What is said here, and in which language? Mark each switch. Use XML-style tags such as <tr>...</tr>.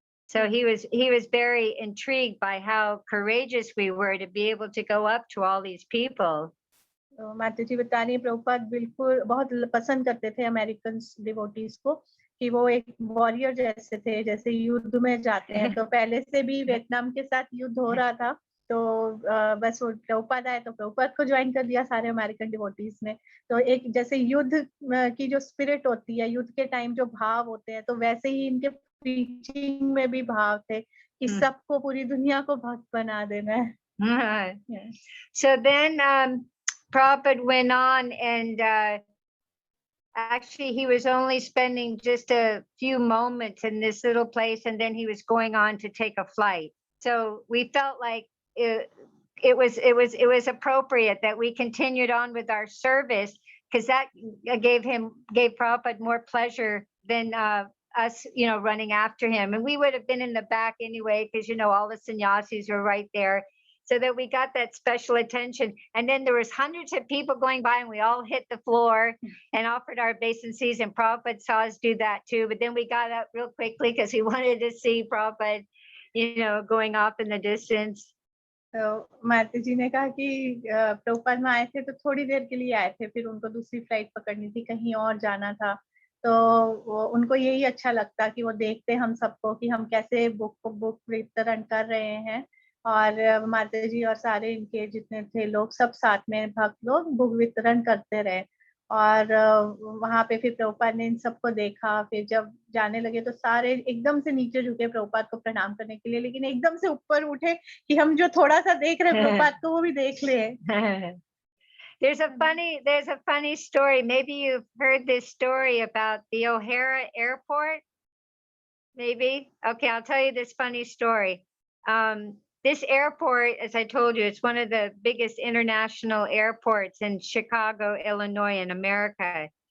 <en>So he was very intrigued by how courageous we were to be able to go up to all these people.</en> <hi>तो माता जी बता रही हैं प्रभुपाद बिल्कुल बहुत पसंद करते थे अमेरिकन डिवोटीज को, कि वो एक वॉरियर जैसे थे, जैसे युद्ध में जाते हैं। तो पहले से भी वियतनाम के साथ युद्ध हो रहा था, तो बस वो प्रभुपाद आए तो प्रभुपाद को ज्वाइन कर दिया सारे अमेरिकन डिवोटीज ने। तो एक जैसे युद्ध की जो स्पिरिट होती है, युद्ध के टाइम जो भाव होते हैं, तो वैसे ही इनके प्रीचिंग में भी भाव थे कि सबको, पूरी दुनिया को भक्त बना देना है।</hi> <en>Yeah. So then Prabhupada went on and actually he was only spending just a few moments in this little place and then he was going on to take a flight. So we felt like it was appropriate that we continued on with our service, because that gave Prabhupada more pleasure than us, running after him. And we would have been in the back anyway, because all the sannyasis were right there. So that we got that special attention. And then there was hundreds of people going by and we all hit the floor and offered our obeisances, and Prabhupada saw us do that too. But then we got up real quickly because we wanted to see Prabhupada, going off in the distance.</en> <hi>तो माता जी ने कहा कि प्रभुपाद में आए थे तो थोड़ी देर के लिए आए थे, फिर उनको दूसरी फ्लाइट पकड़नी थी, कहीं और जाना था। तो उनको यही अच्छा लगता कि वो देखते हम सबको कि हम कैसे बुक वितरण कर रहे हैं, और माता जी और सारे इनके जितने थे लोग सब साथ में भक्त लोग बुक वितरण करते रहे। और वहां पे फिर प्रभुपाद ने इन सबको देखा, फिर जब जाने लगे तो सारे एकदम से नीचे झुके प्रभुपाद को प्रणाम करने के लिए, लेकिन एकदम से ऊपर उठे कि हम जो थोड़ा सा देख रहे प्रभुपाद को वो भी देख ले।</hi> <en>There's a funny story. Maybe you've heard this story about the O'Hara Airport. Maybe. Okay, I'll tell you this funny story. This airport, as I told you, it's one of the biggest international airports in Chicago, Illinois, in America.</en>